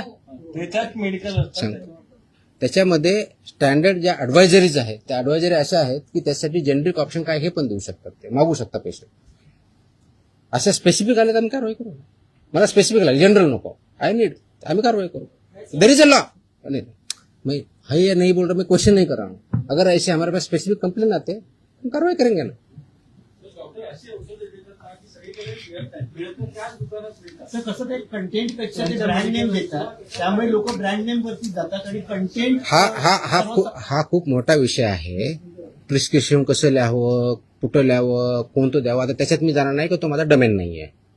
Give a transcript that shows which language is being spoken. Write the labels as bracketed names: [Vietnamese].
[Marathi] त्याच्यात मेडिकल त्याच्यामध्ये स्टँडर्ड ज्या ऍडवायझरीज आहेत त्या ऍडवायझरी अशा आहेत की त्यासाठी जेनरिक ऑप्शन काय हे पण देऊ शकतात. ते मागू शकता पेशंट. अशा स्पेसिफिक आले तर आम्ही कारवाई करू. मला स्पेसिफिक आले जनरल नको [English] I need [Marathi] आम्ही कारवाई करू. [English] There is a law. [Hindi] मैं है या नहीं बोल रहा मैं क्वेश्चन नहीं कर रहा हूँ. अगर ऐसे हमारे पास स्पेसिफिक कंप्लेन आते हम कार्रवाई करेंगे ना. [Marathi] मिळतं त्याच दुकानात मिळतात. तर कसं ते कंटेंट पेक्षा ते ब्रँड नेम देतात, त्यामुळे लोक ब्रँड नेम वरती जातात आणि कंटेंट हा खूप मोठा विषय आहे. प्रिस्क्रिप्शन कसं लिहावं, कुठं लिहावं, कोणतं द्यावं, आता त्याच्यात मी जाणार नाही की तो माझा डोमेन नाही आहे.